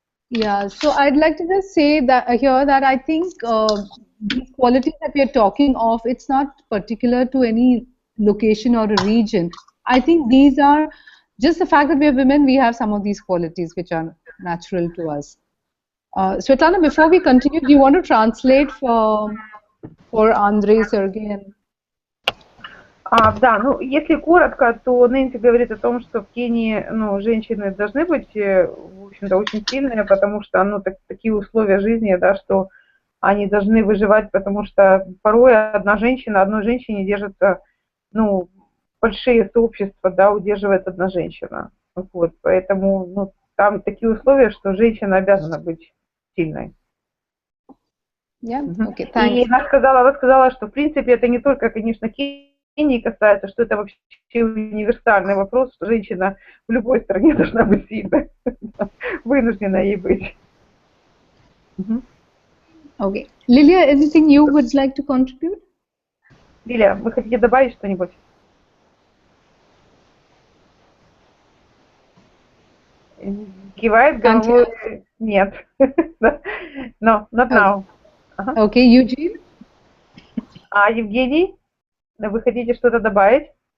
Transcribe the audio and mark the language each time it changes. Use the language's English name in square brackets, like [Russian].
[English] Yeah, so I'd like to just say that here that I think these qualities that we are talking of, it's not particular to any location or a region. I think these are just the fact that we are women, we have some of these qualities which are natural to us. Svetlana, before we continue, do you want to translate for Andrei, Sergey, and [Russian] Да, ну, если коротко, то Нэнси говорит о том, что в Кении, ну, женщины должны быть, в общем-то, очень сильные, потому что, ну, такие условия жизни, да, что они должны выживать, потому что порой одной женщине держится, ну, большие сообщества, да, удерживает одна женщина. Вот, поэтому, ну, там такие условия, что женщина обязана быть сильной. [English] yeah, okay, thanks. [Russian] она сказала, что, в принципе, это не только, конечно, Кении касается, что это вообще универсальный вопрос, что женщина в любой стране должна быть сильной, вынуждена ей быть. [English] Okay. Lilia, anything you would like to contribute? [Russian] Лилия, вы хотите добавить что-нибудь? Кивает головой. Нет. [English] No, not now. Okay, Eugene? [Russian] А Евгений, вы хотите что-то добавить?